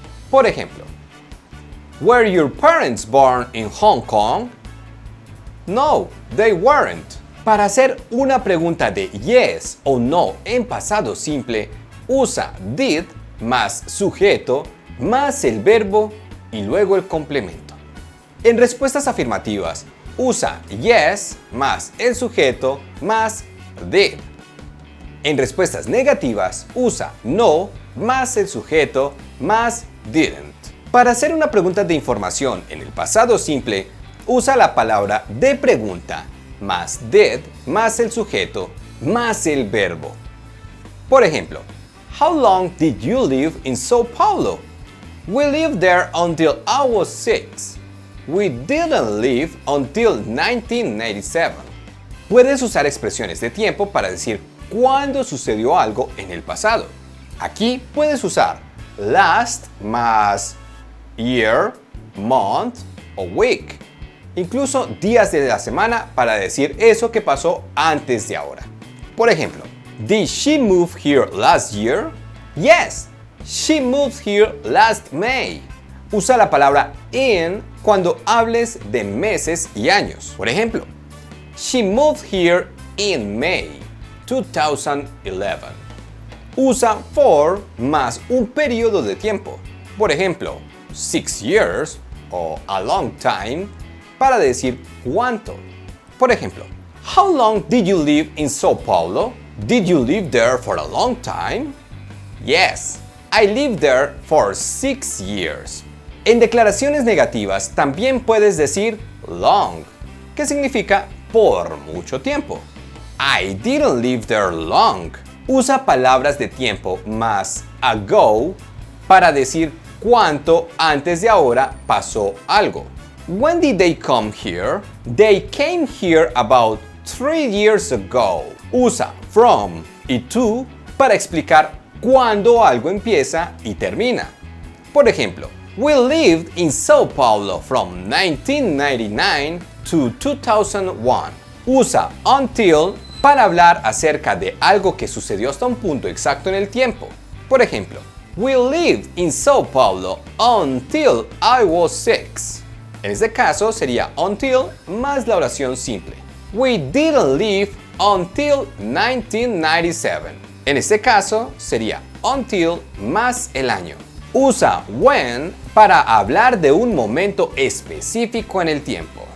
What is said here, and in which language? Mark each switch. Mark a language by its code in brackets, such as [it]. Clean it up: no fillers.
[es] Por ejemplo, [en] were your parents born in Hong Kong? No, they weren't. [es] Para hacer una pregunta de yes o no en pasado simple, usa did más sujeto más el verbo y luego el complemento. En respuestas afirmativas, usa yes más el sujeto más did. En respuestas negativas, usa no más el sujeto más didn't. Para hacer una pregunta de información en el pasado simple, usa la palabra de pregunta más did más el sujeto más el verbo. Por ejemplo, [en] how long did you live in Sao Paulo? We lived there until I was 6. We didn't live until 1997. [es] Puedes usar expresiones de tiempo para decir cuándo sucedió algo en el pasado. Aquí puedes usar last más year, month o week. Incluso días de la semana para decir eso que pasó antes de ahora. Por ejemplo, [en] did she move here last year? Yes, she moved here last May. [es] Usa la palabra in cuando hables de meses y años. Por ejemplo, [en] she moved here in May 2011. [es] Usa for más un periodo de tiempo. Por ejemplo, 6 years o [en] a long time [es] para decir cuánto. Por ejemplo, [en] how long did you live in Sao Paulo? Did you live there for a long time? Yes, I lived there for 6 years. [es] En declaraciones negativas también puedes decir long, que significa por mucho tiempo. [en] I didn't live there long. [es] Usa palabras de tiempo más ago para decir cuánto antes de ahora pasó algo. [en] When did they come here? They came here about 3 years ago. [es] Usa from y to para explicar cuándo algo empieza y termina. Por ejemplo, [en] we lived in Sao Paulo from 1999 to 2001. [es] Usa until para hablar acerca de algo que sucedió hasta un punto exacto en el tiempo. Por ejemplo, [en] we lived in Sao Paulo until I was 6. [es] En este caso sería until más la oración simple. [en] We didn't live until 1997. [es] En este caso sería until más el año. Usa when para hablar de un momento específico en el tiempo.